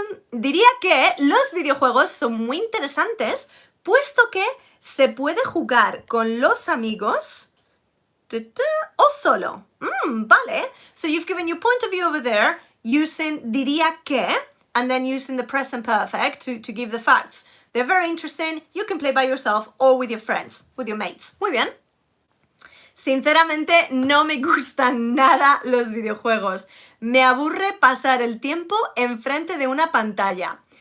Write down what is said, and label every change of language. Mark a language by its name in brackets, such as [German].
[Spanish] Diría que los videojuegos son muy interesantes, puesto que se puede jugar con los amigos o solo. Vale. [English] So you've given your point of view over there using diría que and then using the present perfect to give the facts. They're very interesting. You can play by yourself or with your friends, with your mates. [Spanish] Muy bien. Sinceramente, no me gustan nada los videojuegos. Me aburre pasar el tiempo enfrente de una pantalla.